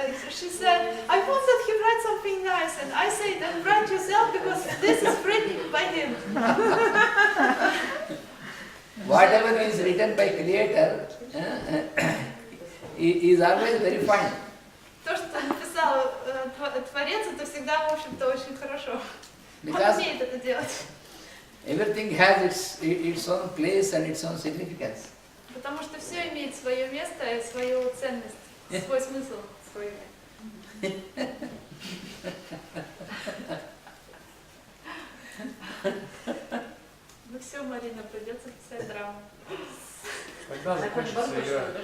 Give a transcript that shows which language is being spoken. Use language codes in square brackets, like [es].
[en] She said, I want that he writes something nice, and I say, then write yourself because this is written by him. Whatever is written by creator is always very fine. [ru] То, что написал творец, это всегда, в общем-то, очень хорошо. Он [en] Because [ru] умеет это делать. [en] everything has its own place and its own significance. [ru] Потому что все имеет свое место и свою ценность, свой смысл. Свой. Ну все, Марина, придется писать драму. Когда закончится игра?